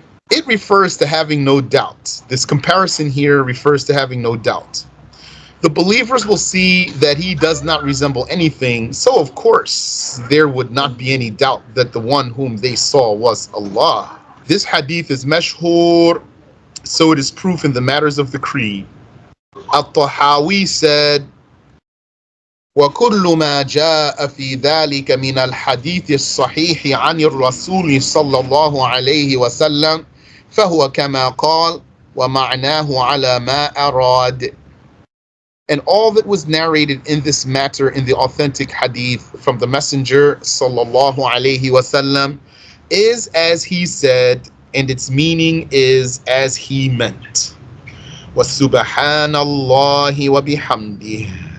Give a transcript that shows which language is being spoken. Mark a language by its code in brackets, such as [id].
[en] It refers to having no doubt. This comparison here refers to having no doubt. The believers will see that he does not resemble anything, so of course there would not be any doubt that the one whom they saw was Allah. This hadith is mashhur, so it is proof in the matters of the creed. At-Tahawi said, [ar] وكل ما جاء في ذلك من الحديث الصحيح عن الرسول صلى الله عليه وسلم فهو كما قال ومعناه على ما أراد. [en] And all that was narrated in this matter in the authentic hadith from the Messenger sallallahu alaihi wasallam is as he said, and its meaning is as he meant. [ar] وَسُبْحَانَ اللَّهِ وَبِحَمْدِهِ.